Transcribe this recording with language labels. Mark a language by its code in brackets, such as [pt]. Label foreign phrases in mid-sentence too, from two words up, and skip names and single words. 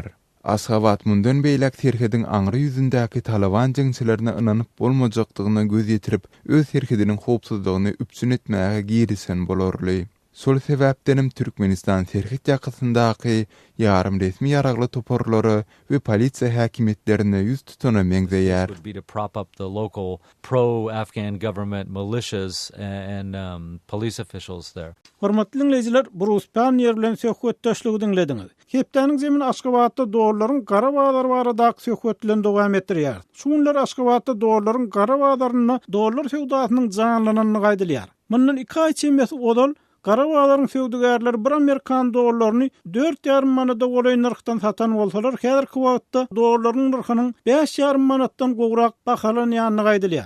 [tk] Aşgabat mundan beýlek terhedin aňry ýüzündäki Taliban jeňçilerine ynanyp bolmajakdygyna göz ýetirip, öz terhediniň howpsuzlygyny üpsün etmäge girişen bolarly. Sol sebäpdenim Türkmenistan terhit ýakasyndaky ýarym resmi ýaragly toparlary we polisiýa häkimetlerine ýüz tutana meňzeýär. [en] Would be to prop up the local pro-Afghan government militias and police officials there. [tk] Hormatly dinleýijiler, Bruce Panier bilen söhbetdeşligi dinlediňiz. Hepdäniň zemin Aşgabatda dollaryň gara bazar baradaky söhbetlen dowam etdirýär. Şunlar Aşgabatda dollaryň gara bazaryna dollar sewdasynyň janlanyny gaýdylýar. Mundan 2 ay içinde odal gara bazarın söwdügärleri bir Amerikan dollaryny 4,5 manada golan narxdan satan bolsalar, häzirki wagtda dollaryň narxynyň 5,5 manatdan gowrak bahalanýanyny gaýdylýar.